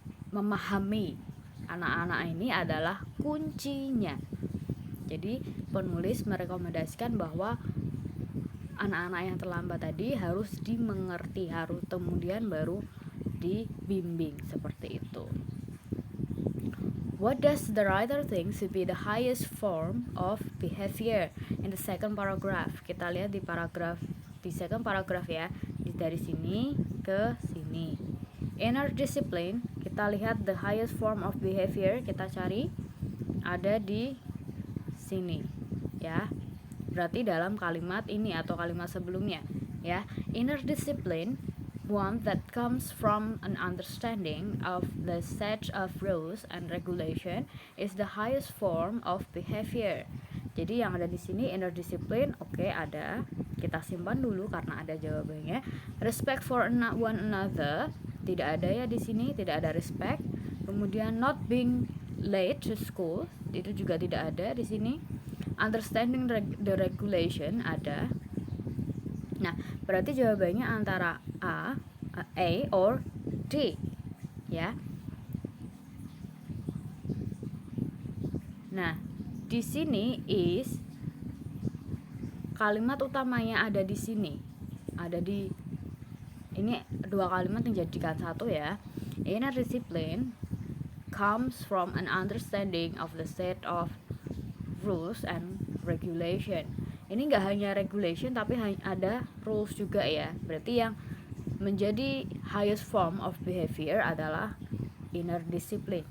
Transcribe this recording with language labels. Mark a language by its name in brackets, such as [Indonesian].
[Indonesian] Memahami anak-anak ini adalah kuncinya. Jadi penulis merekomendasikan bahwa anak-anak yang terlambat tadi harus dimengerti, harus kemudian baru dibimbing, seperti itu. [English] What does the writer think should be the highest form of behavior in the second paragraph? [Indonesian] Kita lihat di second paragraph ya, dari sini ke sini. Inner discipline, kita lihat [English] the highest form of behavior, [Indonesian] kita cari ada di sini ya. Berarti dalam kalimat ini atau kalimat sebelumnya ya. [English] Inner discipline, one that comes from an understanding of the set of rules and regulation, is the highest form of behavior. [Indonesian] Jadi yang ada di sini inner discipline, oke, ada. Kita simpan dulu karena ada jawabannya. [English] Respect for one another, [Indonesian] tidak ada ya di sini, tidak ada respect. Kemudian [English] not being late to school, [Indonesian] itu juga tidak ada di sini. [English] Understanding the regulation [Indonesian] ada. Nah, berarti jawabannya antara A or D ya. Nah, di sini is kalimat utamanya ada di sini. Ada di ini dua kalimat yang dijadikan satu ya. [English] Inner discipline comes from an understanding of the set of rules and regulation. [Indonesian] Ini nggak hanya regulation tapi ada rules juga ya. Berarti yang menjadi [English] highest form of behavior [Indonesian] adalah inner discipline.